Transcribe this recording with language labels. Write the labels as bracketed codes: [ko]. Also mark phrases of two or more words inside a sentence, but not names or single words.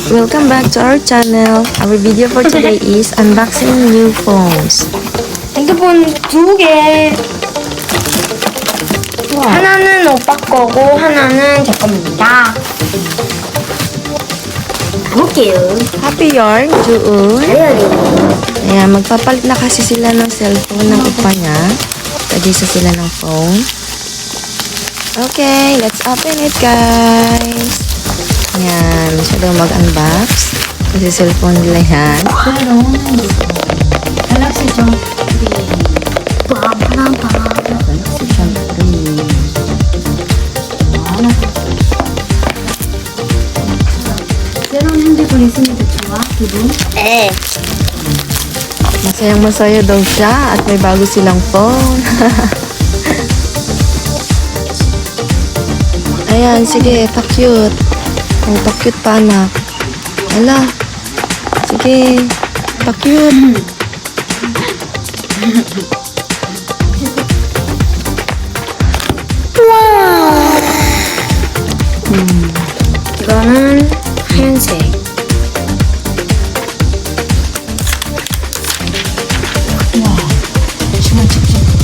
[en] Welcome back to our channel. Our video for today is unboxing new phones. [ko] 핸드폰 두 개. 하나는 오빠 거고 하나는 제 겁니다. 가볼게요. [tl] Happy yarn, Jueun. [ko] 다이어리. [tl] Ayan, magpapalit na kasi sila ng cellphone ng upa niya. Tag-isa sila ng phone. [en] Okay, let's open it guys. [tl] Ayan, siya daw mag-unbox. Kasi cellphone nila yan. [ko] 갤럭시 좀 갤럭시 좀 새로운 핸드폰 있으니까 좋아? 기분? 네. [tl] Masayang masaya daw siya at may bago silang phone. Ayan, sige, pa-cute. Oh, pa-cute pa anak. Ala, sige, pa-cute. wow! [ko] 이거는 하얀색. 와, 정말 직접.